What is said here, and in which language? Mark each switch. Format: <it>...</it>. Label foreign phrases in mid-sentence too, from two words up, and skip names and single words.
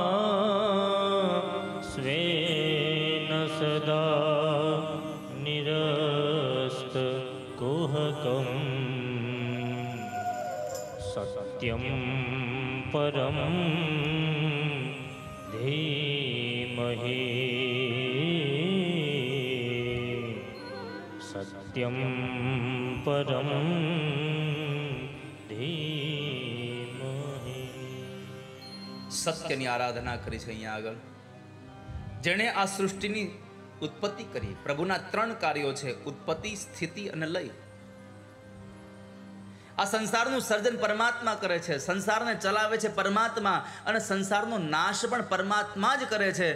<sa>स्वेन सदा निरस्तकुहकं सत्यं परं धीमहि सत्यं परं धीमहि.</sa> <gu>સત્યની આરાધના કરી છે અહીંયા આગળ. જેણે આ સૃષ્ટિની ઉત્પત્તિ કરી. પ્રભુના 3 કાર્યો છે: ઉત્પત્તિ, સ્થિતિ અને લય. આ સંસારનું સર્જન પરમાત્મા કરે છે, સંસારને ચલાવે છે પરમાત્મા, અને સંસારનો નાશ પણ પરમાત્મા જ કરે છે.</gu>